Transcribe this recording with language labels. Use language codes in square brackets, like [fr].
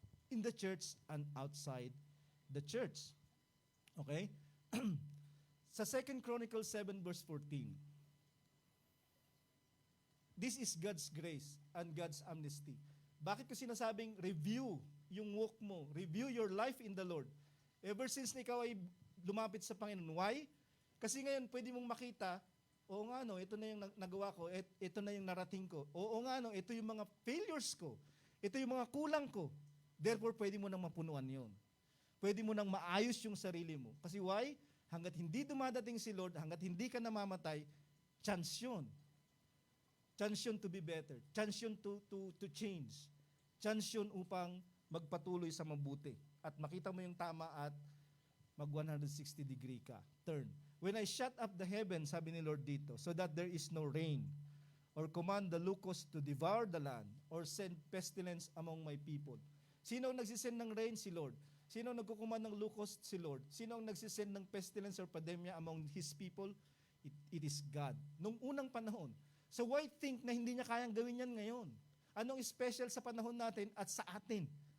[en] In the church and outside the church. Okay? [tl] Sa 2 Chronicles 7 verse 14. [en] This is God's grace and God's amnesty. [tl] Bakit ko sinasabing review yung walk mo? [en] Review your life in the Lord. [tl] Ever since na ikaw ay lumapit sa Panginoon. Why? Kasi ngayon, pwede mong makita, oo nga no, ito na yung nagawa ko, ito na yung narating ko. Oo nga no, ito yung mga failures ko. Ito yung mga kulang ko. Therefore, pwede mo nang mapunuan yon. Pwede mo nang maayos yung sarili mo. Kasi why? Hanggat hindi dumadating si Lord, hanggat hindi ka namamatay, chance yun. [en] Chance yun to be better. Chance yun to change. Chance yun [tl] upang magpatuloy sa mabuti. At makita mo yung tama at mag 160 degree ka. Turn. [en] When I shut up the heavens, [tl] sabi ni Lord dito, [en] so that there is no rain, or command the locusts to devour the land, or send pestilence among my people. [tl] Sino ang nagsisend ng rain? Si Lord. Sino ang nagkukuman ng locust? Si Lord. Sino ang nagsisend ng pestilence or pandemya among His people? [en] It is God. [tl] Nung unang panahon. So why think na hindi niya kayang gawin yan ngayon? Anong special sa panahon natin at sa atin?